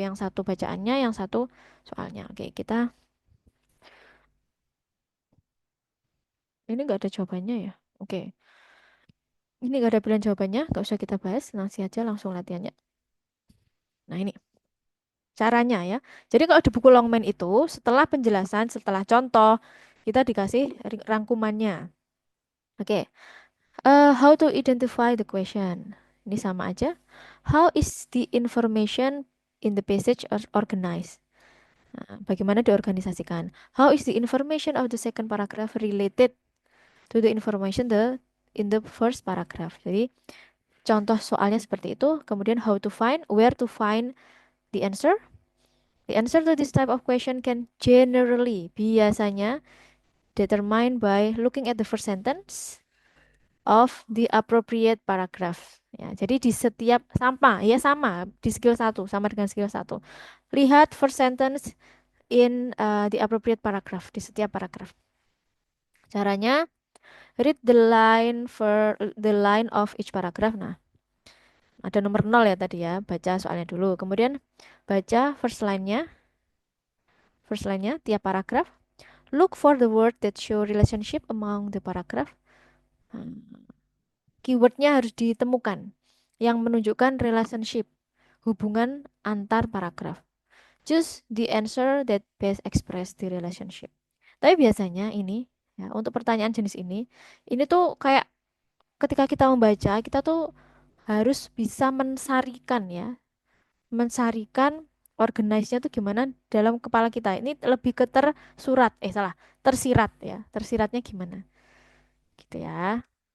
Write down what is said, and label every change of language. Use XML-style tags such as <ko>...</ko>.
<id>Yang satu bacaannya, yang satu soalnya. Oke, kita ini nggak ada jawabannya ya. Oke. Ini gak ada pilihan jawabannya, gak usah kita bahas, langsung aja langsung latihannya. Nah ini caranya ya. Jadi kalau di buku Longman itu, setelah penjelasan, setelah contoh, kita dikasih rangkumannya.</id> <en>Oke, how to identify the question.</en> <id>Ini sama aja.</id> <en>How is the information in the passage organized?</en> <id>Nah, bagaimana diorganisasikan?</id> <en>How is the information of the second paragraph related to the information in the first paragraph?</en> <id>Jadi contoh soalnya seperti itu.</id> <en>Kemudian how to find, where to find the answer. The answer to this type of question can generally,</en> <id>biasanya,</id> <en>determined by looking at the first sentence of the appropriate paragraph.</en> <id>Ya, jadi di setiap sama di skill 1 sama dengan skill 1. Lihat</id> <en>first sentence in the appropriate paragraph</en> <id>di setiap paragraf. Caranya</id> <en>read the line of each paragraph.</en> <id>Nah, ada nomor 0 ya tadi ya, baca soalnya dulu. Kemudian baca</id> <en>first line-</en> <id>nya tiap paragraf.</id> <en>Look for the word that show relationship among the paragraph.</en> <id>Keywordnya harus ditemukan yang menunjukkan</id> <en>relationship,</en> <id>hubungan antar paragraf.</id> <en>Choose the answer that best express the relationship.</en> <id>Tapi biasanya ini, ya, untuk pertanyaan jenis ini tuh kayak ketika kita membaca, kita tuh harus bisa mensarikan ya, mensarikan organize-nya tuh gimana dalam kepala kita. Ini lebih ke tersirat ya. Tersiratnya gimana? Gitu ya.</id>